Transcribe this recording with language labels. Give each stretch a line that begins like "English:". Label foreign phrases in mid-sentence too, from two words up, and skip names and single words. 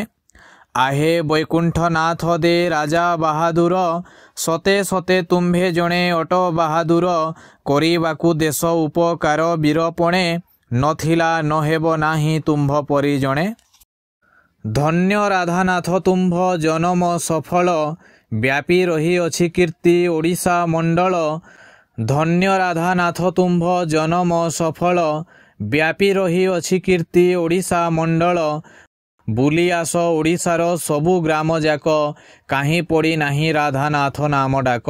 Odia: ଆହେ ବୈକୁଣ୍ଠନାଥ ଦେ ରାଜା ବାହାଦୁର ସତେ ସତେ ତୁମ୍ଭେ ଜଣେ ଅଟ ବାହାଦୁର କରିବାକୁ ଦେଶ ଉପକାର ବୀରପଣେ ନଥିଲା ନହେବ ନାହିଁ ତୁମ୍ଭ ପରି ଜଣେ। ଧନ୍ୟ ରାଧାନାଥ ତୁମ୍ଭ ଜନ୍ମ ସଫଳ ବ୍ୟାପି ରହି ଅଛି କୀର୍ତ୍ତି ଓଡ଼ିଶା ମଣ୍ଡଳ। ଧନ୍ୟ ରାଧାନାଥ ତୁମ୍ଭ ଜନ୍ମ ସଫଳ ବ୍ୟାପି ରହି ଅଛି କୀର୍ତ୍ତି ଓଡ଼ିଶା ମଣ୍ଡଳ। ବୁଲି ଆସ ଓଡ଼ିଶାର ସବୁ ଗ୍ରାମ ଜାକ କାହିଁ ପଡ଼ି ନାହିଁ ରାଧାନାଥ ନାମ ଡାକ।